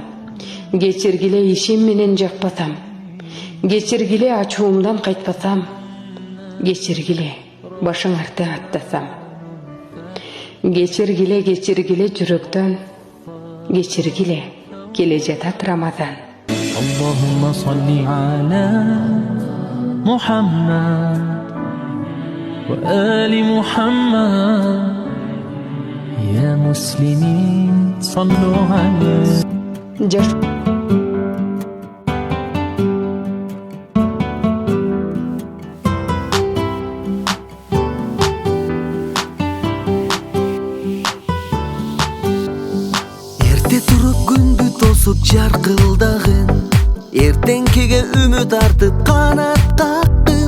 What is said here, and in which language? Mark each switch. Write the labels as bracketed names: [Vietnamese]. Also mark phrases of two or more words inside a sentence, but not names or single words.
[Kyrgyz] Кечиргиле, ишим менен жакпасам. Кечиргиле, ачуумдан кайтпасам. Кечиргиле, башыңарды аттасам. Кечиргиле, жүрөктөн. Кечиргиле, келе жатат Рамазан. [Arabic] اللهم صل على محمد وآل محمد. يا مسلمين صلوا عليه. [Kyrgyz] Эрте туруп күндү тосуп жаркылдагын, эртеңкиге үмүт артып канат кактым.